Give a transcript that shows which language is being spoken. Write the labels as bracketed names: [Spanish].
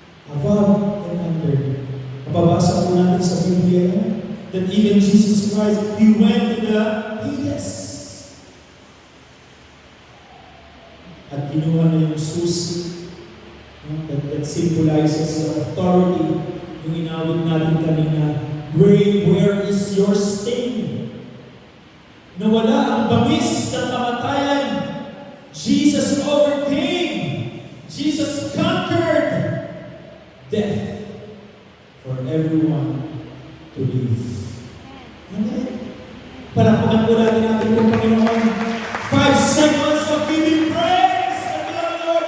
[English] Above and under. [Filipino] Mababasa po natin sa Biblia [English] that even Jesus Christ, He went to the Hades. [Filipino] At kinuha na yung susi, [English] that symbolizes the authority, [Filipino] yung inawit natin kanina. [English] Grave, where is your sting? [Filipino] Nawala ang bamis ng kamatayan. [English] Jesus overcame. Jesus conquered death for everyone to live. Amen. [Filipino] Palakpakan po natin ating Panginoon. [English] 5 seconds of giving praise to the Lord.